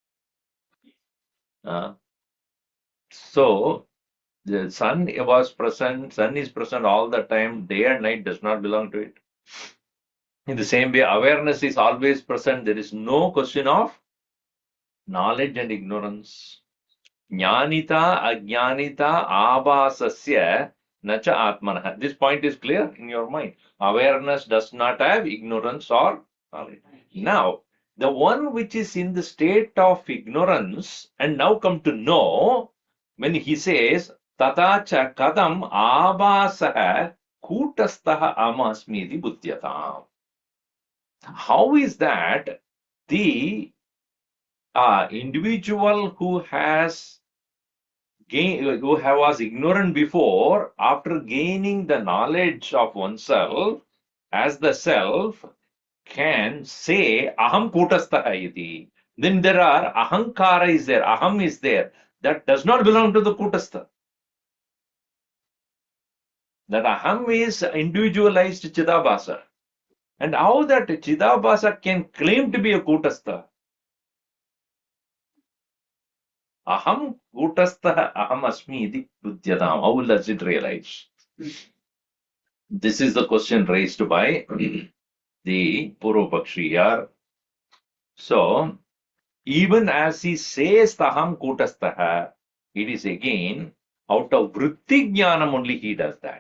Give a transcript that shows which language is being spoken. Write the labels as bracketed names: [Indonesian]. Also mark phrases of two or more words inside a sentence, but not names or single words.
[English] So the sun was present, sun is present all the time, day and night does not belong to it. In the same way, awareness is always present. There is no question of knowledge and ignorance. [Sanskrit] Jnanita, ajnanita, abhasasya, nacha atmanah. [English] This point is clear in your mind. Awareness does not have ignorance or knowledge. Now, the one which is in the state of ignorance and now come to know, when he says, [Sanskrit] tata cha kadam abhasah kutastah amasmiti buddhyatam. [English] How is that the individual who was ignorant before, after gaining the knowledge of oneself as the self, can say [Sanskrit] aham kutastha iti? [English] Then there are ahankara is there, aham is there. That does not belong to the kutastha. That aham is individualized chidabhasa. And how that chidabhasa can claim to be a kutastha? [Sanskrit] Aham kutastha aham asmi iti buddhyatam. [English] How does it realize? This is the question raised by the Purvapakshi here. So, even as he says [Sanskrit] taham kutastaha, [English] it is again out of [Sanskrit] vritti jnanam [English] only he does that.